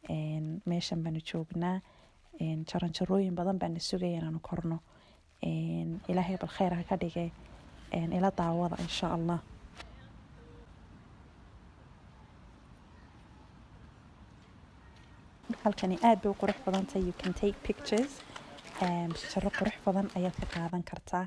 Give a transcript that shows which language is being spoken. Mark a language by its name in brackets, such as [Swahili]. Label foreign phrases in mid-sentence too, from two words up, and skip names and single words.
[Somali] meeshan baanu joognaa jaranjarooyin badan baana sugaya inaanu korno ilaahay bal khayr ha ka dhige ila daawada [Arabic] insha allah. [Somali] halkani aad bay u qurux badan tahay, [English] you can take pictures, [Somali] jaro qurux badan ayaad ka qaadan kartaa.